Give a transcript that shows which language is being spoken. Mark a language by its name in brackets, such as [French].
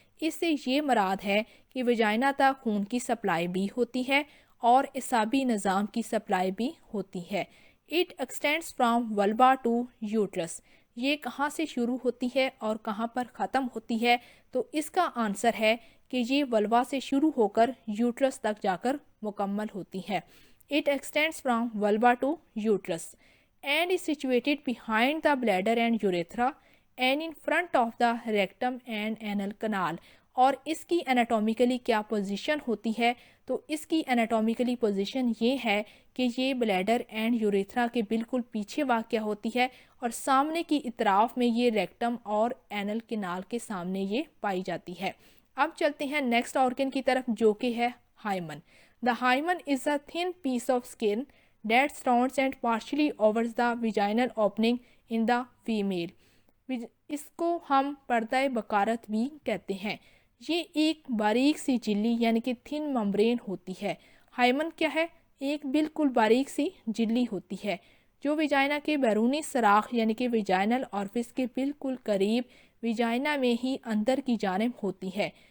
[Urdu] اس سے یہ مراد ہے کہ ویجائنا تک خون کی سپلائی بھی ہوتی ہے اور اعصابی نظام کی سپلائی بھی ہوتی ہے. [English] It extends from vulva to uterus. [Urdu] یہ کہاں سے شروع ہوتی ہے اور کہاں پر ختم ہوتی ہے؟ تو اس کا آنسر ہے کہ یہ ولوا سے شروع ہو کر یوٹرس تک جا کر مکمل ہوتی ہے. [English] It extends from vulva to uterus and is situated behind the bladder and urethra and in front of the rectum and anal canal. [Urdu] اور اس کی انیٹومیکلی کیا پوزیشن ہوتی ہے؟ تو اس کی انیٹومیکلی پوزیشن یہ ہے کہ یہ بلیڈر اینڈ یوریتھرا کے بالکل پیچھے واقع ہوتی ہے اور سامنے کی اطراف میں یہ ریکٹم اور اینل کینال کے سامنے یہ پائی جاتی ہے. اب چلتے ہیں نیکسٹ آرگن کی طرف جو کہ ہے ہائمن. [English] The hymen is a thin piece of skin that surrounds and partially covers the vaginal opening in the female. [Urdu] اس کو ہم پردہ بکارت بھی کہتے ہیں. یہ ایک باریک سی جلی یعنی کہ تھن ممبرین ہوتی ہے. ہائمن کیا ہے؟ ایک بالکل باریک سی جلی ہوتی ہے جو ویجائنا کے بیرونی سوراخ یعنی کہ ویجائنل آرفس کے بالکل قریب ویجائنا میں ہی اندر کی جانب ہوتی ہے.